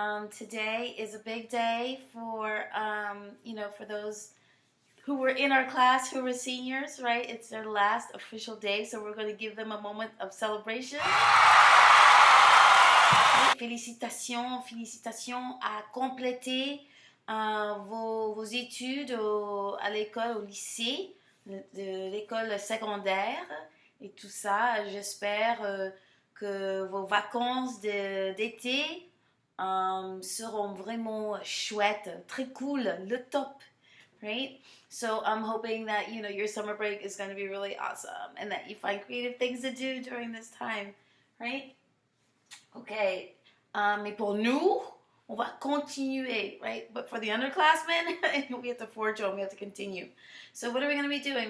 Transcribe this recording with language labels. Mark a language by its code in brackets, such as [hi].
[en] Today is a big day for, for those who were in our class, who were seniors, right? It's their last official day, so we're going to give them a moment of celebration. [fr] Félicitations, félicitations à compléter vos études à l'école, au lycée, de l'école secondaire et tout ça. J'espère que vos vacances d'été seront vraiment chouettes, très cool, le top, right? [en] So I'm hoping that, your summer break is going to be really awesome and that you find creative things to do during this time, right? Okay. [fr] Mais pour nous, on va continuer, right? [en] But for the underclassmen, we have to forge on, we have to continue. So what are we going to be doing?